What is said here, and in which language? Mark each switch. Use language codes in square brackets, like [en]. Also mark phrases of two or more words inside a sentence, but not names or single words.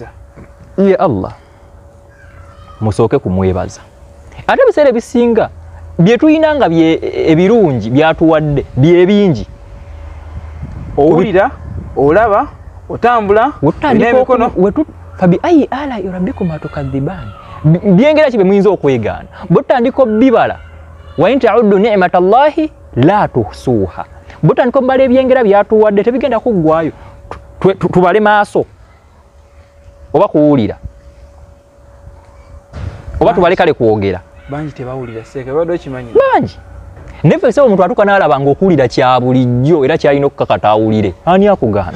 [lg] ye Allah musooke kumwebaza ate ebiseera ebisinga bye tulina nga ebirungi byatuwadde byebingi owulira olaba otambula n'emikono [ar] فبأي آلاء ربكما تكذبان [lg] byengera kibe muyinza okwegaana bw'otandika bibala [ar] وإن تعدوا نعمة الله لا تحصوها [lg] bw'otandika obbala ebyengera byatuwadde tebigenda kuggwayo tubale maaso oba kuwulira oba tubale kale kwogera bangi tebawulira seeka badde okimanyi bangi nefe sebo omuntu atuuka n'alaba ng'okuwulira kya bulijjo era kyalina okukakata awulire ani akugambye